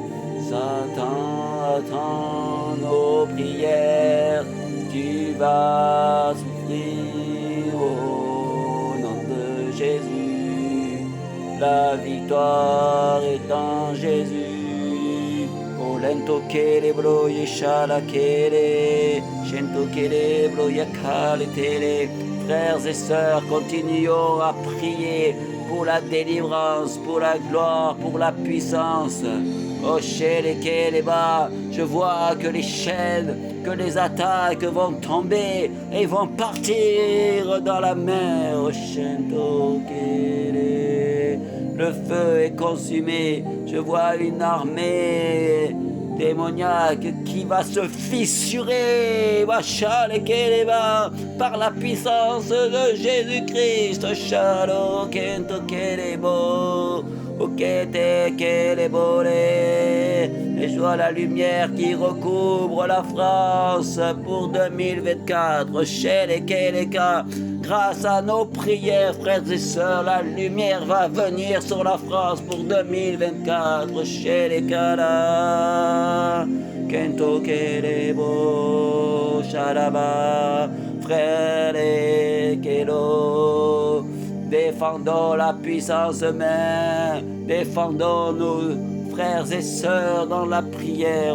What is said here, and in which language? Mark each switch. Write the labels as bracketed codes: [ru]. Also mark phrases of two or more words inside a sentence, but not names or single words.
[fr] Satan attend nos prières, tu vas souffrir au nom de Jésus. La victoire est en Jésus. Olento kele blo yeshala kele, shento kele blo yakale tele. Frères et sœurs, continuons à prier pour la délivrance, pour la gloire, pour la puissance. Oh Shele Keleba, je vois que les chaînes, que les attaques vont tomber et vont partir dans la mer. Oh Shento Kele, le feu est consumé. Je vois une armée démoniaque qui va se fissurer, par la puissance de Jésus-Christ. Shalo kento kelebo, okete kelebole. Et je vois la lumière qui recouvre la France pour 2024. Shele keleka. Grâce à nos prières, frères et sœurs, la lumière va venir sur la France pour 2024. Chez les Kala, Kento Kelebo, Shalaba, frères et Kelo, défendons la puissance main, défendons nos frères et sœurs dans la prière.